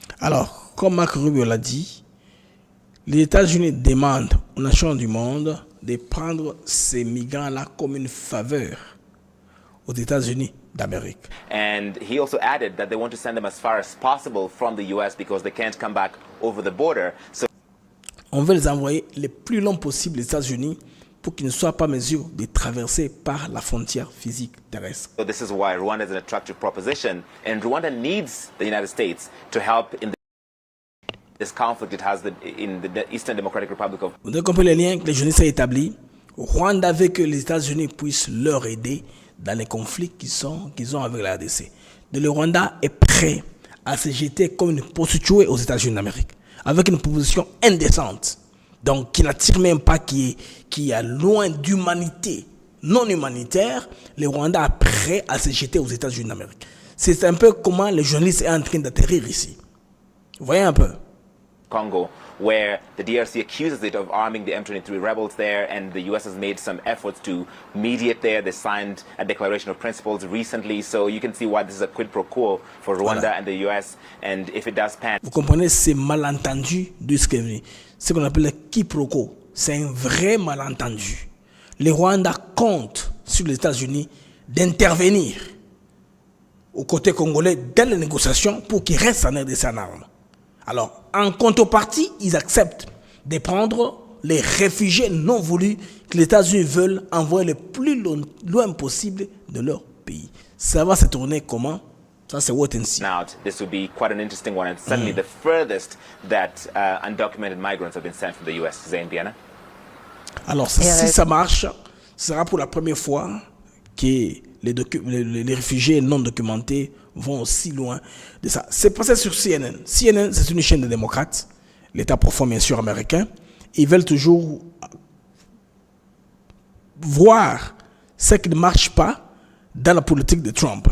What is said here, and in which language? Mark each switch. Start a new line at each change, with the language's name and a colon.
French: Alors, comme Marco Rubio l'a dit, les États-Unis demandent aux nations du monde de prendre ces migrants-là comme une faveur aux États-Unis d'Amérique.
English: And he also added that they want to send them as far as possible from the US because they can't come back over the border. So
French: on veut les envoyer le plus long possible aux États-Unis pour qu'ils ne soient pas en mesure de traverser par la frontière physique terrestre.
English: So this is why Rwanda is an attractive proposition, and Rwanda needs the United States to help in this conflict it has in the Eastern Democratic Republic of.
French: Vous avez compris les liens que les journalistes ont établis. Rwanda veut que les États-Unis puissent leur aider dans les conflits qu'ils ont avec la RDC. Le Rwanda est prêt à se jeter comme une prostituée aux États-Unis d'Amérique, avec une proposition indécente, donc qui n'attire même pas, qui est loin d'humanité, non humanitaire. Le Rwanda est prêt à se jeter aux États-Unis d'Amérique. C'est un peu comment les journalistes sont en train d'atterrir ici. Vous voyez un peu?
English: Congo, where the DRC accuses it of arming the M23 rebels there, and the US has made some efforts to mediate there. They signed a declaration of principles recently, so you can see why this is a quid pro quo for Rwanda and the US, and if it does pan.
French: Vous comprenez, c'est malentendu de ce qui est venu. Ce qu'on appelle le quiproquo, c'est un vrai malentendu. Le Rwanda compte sur les États-Unis d'intervenir aux côtés congolais dans les négociations pour qu'ils restent en RDC en armes. Alors, en contrepartie, ils acceptent de prendre les réfugiés non voulus que les États-Unis veulent envoyer le plus loin possible de leur pays. Ça va se tourner comment? Ça, c'est
English: wait and see. This will be quite an interesting one, and certainly the furthest that undocumented migrants have been sent from the US. Zain Biana?
French: Alors, si ça marche, ce sera pour la première fois que les réfugiés non documentés vont aussi loin de ça. C'est passé sur CNN. CNN, c'est une chaîne de démocrates, l'État profond bien sûr américain. Ils veulent toujours voir ce qui ne marche pas dans la politique de Trump.